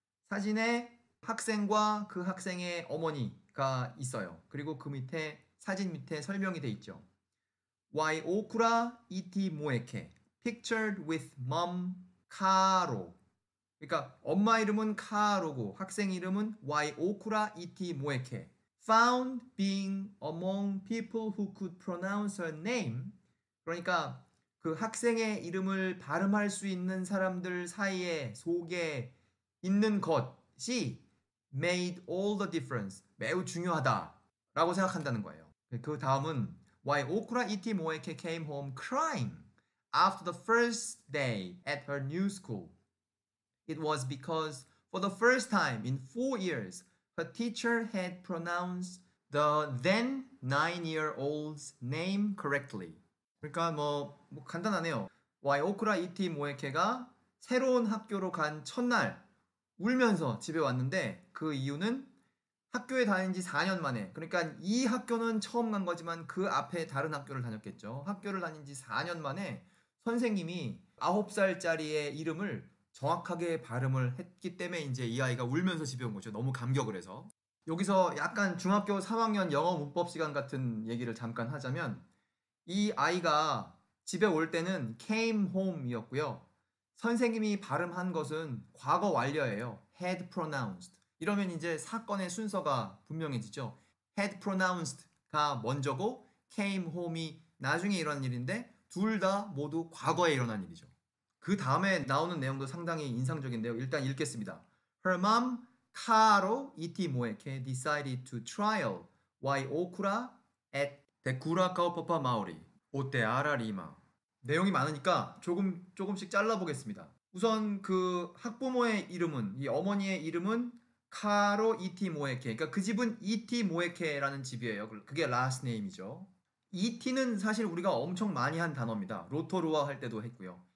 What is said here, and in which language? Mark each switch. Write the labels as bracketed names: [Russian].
[Korean] 사진에 학생과 그 학생의 어머니가 있어요. 그리고 그 밑에, 사진 밑에 설명이 돼 있죠. [English] Why okra iti moeke? Pictured with mom Karo. [Korean] 그러니까 엄마 이름은 카로고 학생 이름은 Why okra iti moeke? [English] Found being among people who could pronounce her name. [Korean] 그러니까 그 학생의 이름을 발음할 수 있는 사람들 사이에 속에 있는 것이 [English] made all the difference. [Korean] 매우 중요하다라고 생각한다는 거예요. 그 다음은 [English] Why okra iti moeke came home crying after the first day at her new school. It was because for the first time in 4 years, her teacher had pronounced the then 9-year-old's name correctly. [Korean] 그러니까 뭐 간단하네요. 와이오크라 이티 모에케가 새로운 학교로 간 첫날 울면서 집에 왔는데, 그 이유는 학교에 다닌 지 4년 만에, 그러니까 이 학교는 처음 간 거지만 그 앞에 다른 학교를 다녔겠죠. 학교를 다닌 지 4년 만에 선생님이 9살짜리의 이름을 정확하게 발음을 했기 때문에 이제 이 아이가 울면서 집에 온 거죠. 너무 감격을 해서. 여기서 약간 중학교 3학년 영어 문법 시간 같은 얘기를 잠깐 하자면, 이 아이가 집에 올 때는 [English] came home [Korean] 이었고요. 선생님이 발음한 것은 과거 완료예요. [English] had pronounced. [Korean] 이러면 이제 사건의 순서가 분명해지죠. [English] had pronounced [Korean] 가 먼저고 [English] came home [Korean] 이 나중에 일어난 일인데 둘 다 모두 과거에 일어난 일이죠. 그 다음에 나오는 내용도 상당히 인상적인데요. 일단 읽겠습니다. [English] Her mom Caro iti moeche decided to trial why okura at the Curaçao Maori 오테 아라 리마. [Korean] 내용이 많으니까 조금씩 잘라보겠습니다. 우선 그 학부모의 이름은 이 어머니의 이름은 카로 이티 모에케. 그러니까 그 집은 이티 모에케라는 집이에요. 그게 last name이죠. 이티는 사실 우리가 엄청 많이 한 단어입니다. 로토루아 할 때도 했고요.